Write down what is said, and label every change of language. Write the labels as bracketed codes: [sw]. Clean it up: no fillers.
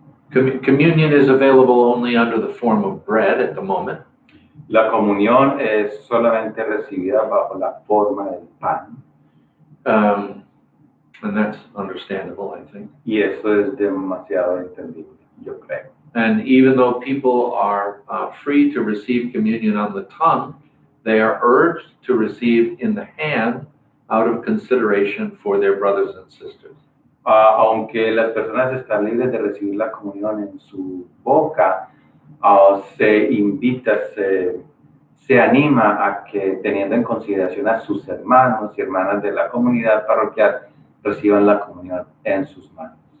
[en] Communion is available only under the form of bread at the moment. [es] La comunión es solamente recibida bajo la forma del pan. [en] And that's understandable, I think. [es] Y eso es demasiado entendible, yo creo. [en] And even though people are free to receive communion on the tongue, they are urged to receive in the hand out of consideration for their brothers and sisters. [es] Aunque las personas están libres de recibir la comunión en su boca, se invita, se anima a que, teniendo en consideración a sus hermanos y hermanas de la comunidad parroquial, reciban la comunión en sus manos.